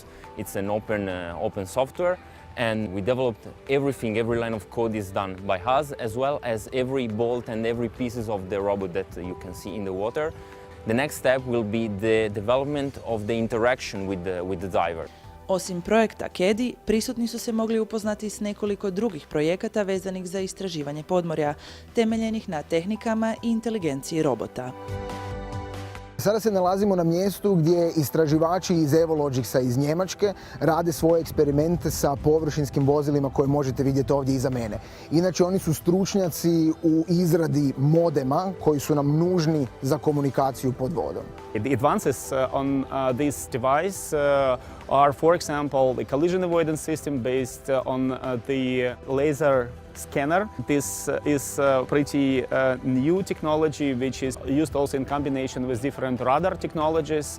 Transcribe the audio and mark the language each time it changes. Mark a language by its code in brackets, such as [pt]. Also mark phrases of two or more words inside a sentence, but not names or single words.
[en] It's an open software. And we developed everything, every line of code is done by us, as well as every bolt and every pieces of the robot that you can see in the water. The next step will be the development of the interaction with the diver. [hr] Osim projekta CADI, prisutni su se mogli upoznati s nekoliko drugih projekata vezanih za istraživanje podmorja, temeljenih na tehnikama i inteligenciji robota. Sada se nalazimo na mjestu gdje istraživači iz Evologicsa iz Njemačke rade svoje eksperimente sa površinskim vozilima koje možete vidjeti ovdje iza mene. Inače, oni su stručnjaci u izradi modema koji su nam nužni za komunikaciju pod vodom. [en] The advances on this device are, for example, the collision avoidance system based on the laser scanner. This is pretty new technology which is used also in combination with different radar technologies.